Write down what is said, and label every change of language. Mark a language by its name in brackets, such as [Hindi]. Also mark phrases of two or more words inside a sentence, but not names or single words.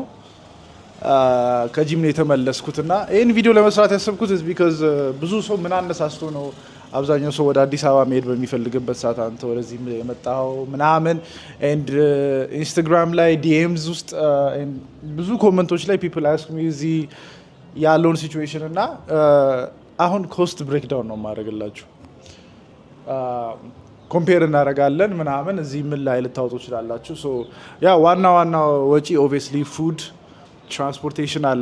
[Amharic] ከጂም ነው የተመለስኩትና ይሄን ቪዲዮ ለመስራት ያሰብኩት because ብዙ ሰው ምን አነሳስቶ ነው አብዛኛው ሰው ወደ አዲስ አበባ መሄድ በሚፈልግበት ሰዓት አንተ ወደዚህ የመጣው ምናምን and ኢንስታግራም ላይ ዲኤምስ ውስጥ ብዙ ኮሜንቶች ላይ [English] people ask me [Amharic] እዚህ ያለውን ሲቹዌሽን እና አሁን [English] cost breakdown [Amharic] ነው ማድረግላችሁ ኮምፔር እናደርጋለን ምናምን እዚህ ምን ላይ ልታወጡ ይችላልላችሁ ሶ ያ ዋና ወጪ [English] obviously food transportation [Amharic] አለ